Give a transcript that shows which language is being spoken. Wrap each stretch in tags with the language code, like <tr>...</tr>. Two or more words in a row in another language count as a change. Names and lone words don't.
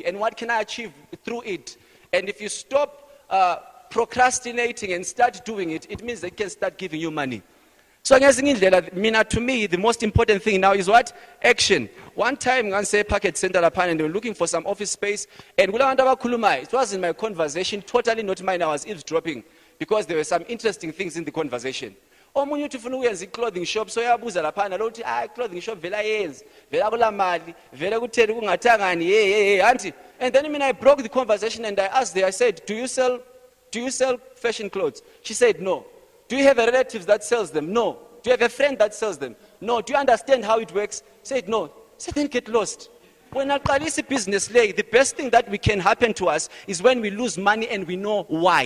<en>And what can I achieve through it? And if you stop procrastinating and start doing it, it means they can start giving you money. So to me, the most important thing now is what? Action. One time, I say packet center and they were looking for some office space. And it wasn't my conversation, totally not mine. I was eavesdropping because there were some interesting things in the conversation.</en> <nd>Omunye ufuna ukuyenza</nd> <en>clothing shop</en> <nd>so yabuza laphana lokuthi</nd> <en>clothing shop</en> <nd>vela yenza vela kula mali vela kutheni kungathangani auntie.</nd> <en>And then I broke the conversation and I asked her, I said, do you sell fashion clothes? She said no. Do you have a relative that sells them? No. Do you have a friend that sells them? No. Do you understand how it works? Said no. Said then get lost. When I call this business leg, the best thing that can happen to us is when we lose money and we know why.</en>